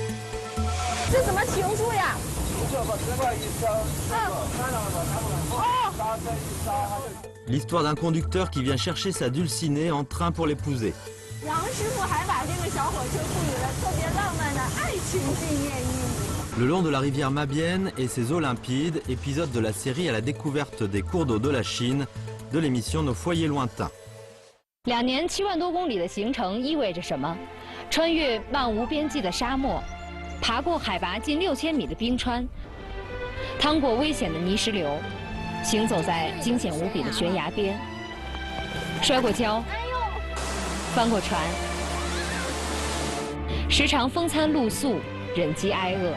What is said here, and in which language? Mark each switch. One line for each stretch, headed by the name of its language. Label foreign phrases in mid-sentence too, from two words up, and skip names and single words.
French: L'histoire d'un conducteur qui vient chercher sa dulcinée en train pour l'épouser. Le long de la rivière Mabienne et ses eaux limpides, épisode de la série à la découverte des cours d'eau de la Chine, de l'émission Nos foyers lointains.
Chinese: 2 年7万多公里的行程意味着什么？穿越漫无边际的沙漠，爬过海拔近6000米的冰川。趟过危险的泥石流，行走在惊险无比的悬崖边，摔过跤，翻过船，时常风餐露宿，忍饥挨饿。